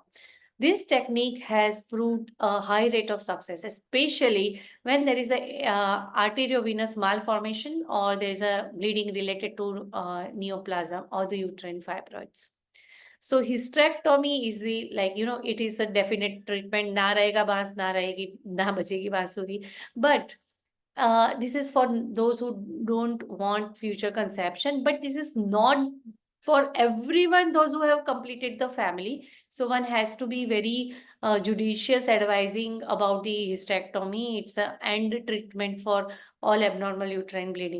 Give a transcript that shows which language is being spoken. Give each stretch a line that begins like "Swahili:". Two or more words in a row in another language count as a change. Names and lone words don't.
English: This technique has proved a high rate of success, especially when there is a arteriovenous malformation or there is a bleeding related to neoplasm or the uterine fibroids. So hysterectomy is the, like, it is a definite treatment.
Hindi: न रहेगा बांस, न रहेगी, न बचेगी बांसुरी.
English: But this is for those who don't want future conception, but this is not for everyone, those who have completed the family. So one has to be very judicious advising about the hysterectomy. It's an end treatment for all abnormal uterine bleeding.